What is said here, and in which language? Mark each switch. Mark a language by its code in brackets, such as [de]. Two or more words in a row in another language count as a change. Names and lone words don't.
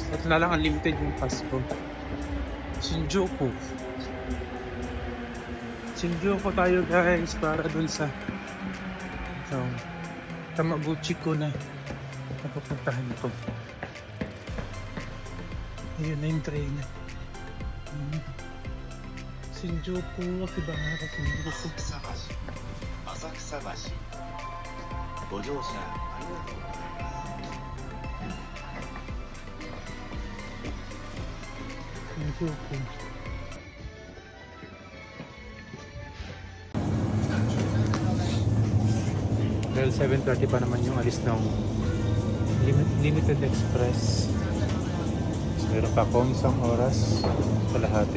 [tl] At na lang unlimited yung pass ko. Shinjuku tayo guys, para dun sa Tamaguchi ko na napupuntahan ko. Ayun na yung train. Shinjuku, Akihabara, Shinjuku. [ja] Asakusa-bashi. ご乗車ありがとうございます。 Shinjuku. [tl] Dahil 7:30 pa naman yung alis ng Limited Express. Meron pa akong isang oras kalahati.